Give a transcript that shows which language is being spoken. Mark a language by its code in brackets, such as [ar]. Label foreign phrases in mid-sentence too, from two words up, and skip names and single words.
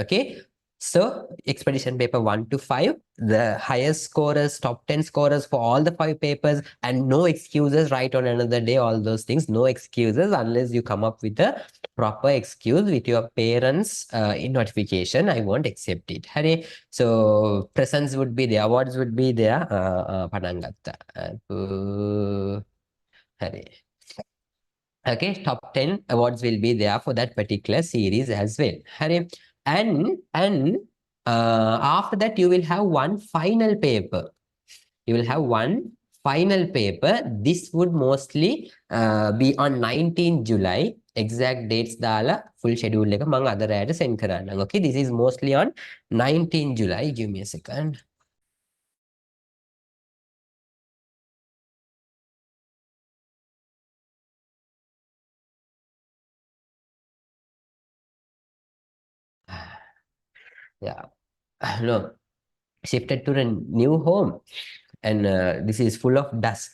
[en] Okay, so expedition paper 1 to 5, the highest scorers, top 10 scorers for all the 5 papers, and no excuses, right on another day, all those things, no excuses unless you come up with a proper excuse with your parents in notification. I won't accept it. Hare. So presents would be there, awards would be there. [si] පටන් ගත්තා. හරි. [en] Okay, top 10 awards will be there for that particular series as well. Hare. And after that, you will have one final paper. You will have one final paper. This would mostly be on 19 July. Exact dates [si] දාලා [en] full schedule [si] එක මම අද රැයට send කරන්නම්. [en] Okay, this is mostly on 19 July. Give me a second. Yeah, no, shifted to a new home, and this is full of dust.